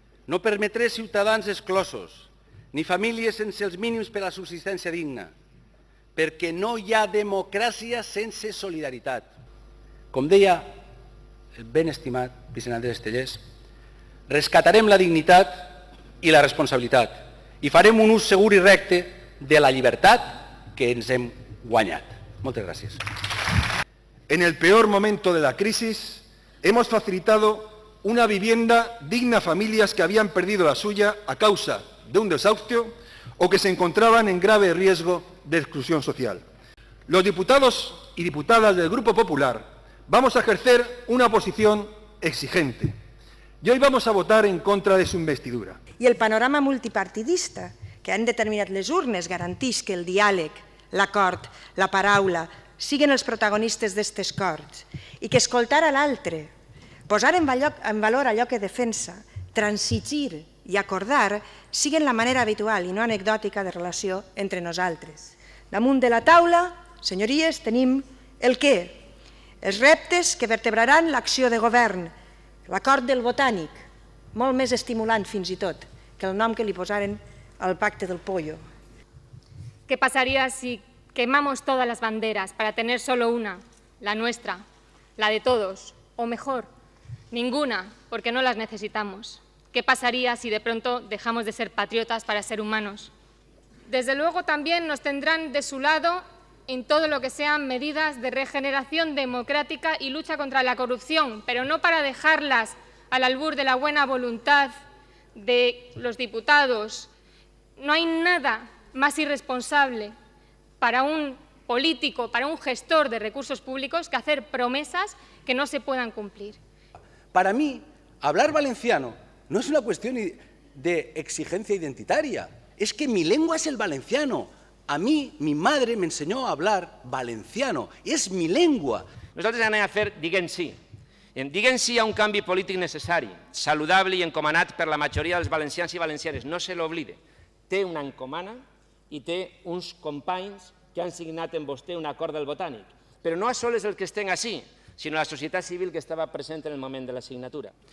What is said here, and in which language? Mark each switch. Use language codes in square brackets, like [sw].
[ca] No permetré ciutadans exclosos, ni famílies sense els mínims per a la subsistència digna, perquè no hi ha democràcia sense solidaritat. Com deia el ben estimat vicent Andrés Estellés, rescatarem la dignitat i la responsabilitat i farem un ús segur i recte de la llibertat que ens hem guanyat. Moltes gràcies. [es] En el peor momento de la crisis, hemos facilitado una vivienda digna a familias que habían perdido la suya a causa de un desahucio o que se encontraban en grave riesgo de exclusión social. Los diputados y diputadas del Grupo Popular vamos a ejercer una posición exigente y hoy vamos a votar en contra de su investidura. [ca] I el panorama multipartidista que han determinat les urnes garanteix que el diàleg, l'acord, la paraula siguin els protagonistes d'aquests acords i que escoltar a l'altre, posar en valor allò que defensa, transigir i acordar siguin la manera habitual i no anecdòtica de relació entre nosaltres. Damunt de la taula, senyories, tenim el què, els reptes que vertebraran l'acció de govern, l'acord del Botànic, molt més estimulant fins i tot que el nom que li posaren al pacte del pollo. [es] ¿Qué pasaría si quemamos todas las banderas para tener solo una, la nuestra, la de todos? O mejor, ninguna, porque no las necesitamos. ¿Qué pasaría si de pronto dejamos de ser patriotas para ser humanos? Desde luego también nos tendrán de su lado en todo lo que sean medidas de regeneración democrática y lucha contra la corrupción, pero no para dejarlas al albur de la buena voluntad de los diputados. No hay nada más irresponsable para un político, para un gestor de recursos públicos, que hacer promesas que no se puedan cumplir. Para mí, hablar valenciano no es una cuestión de exigencia identitaria, es que mi lengua es el valenciano. A mí, mi madre me enseñó a hablar valenciano, és mi lengua. [ca] Nosaltres anem a fer diguem sí. Diguem sí a un canvi polític necessari, saludable i encomanat per la majoria dels valencians i valencianes. No se l'oblide. Té una encomana i té uns companys que han signat amb vostè un acord del Botànic. Però no a sols els que estem així, sinó la societat civil que estava present en el moment de la signatura.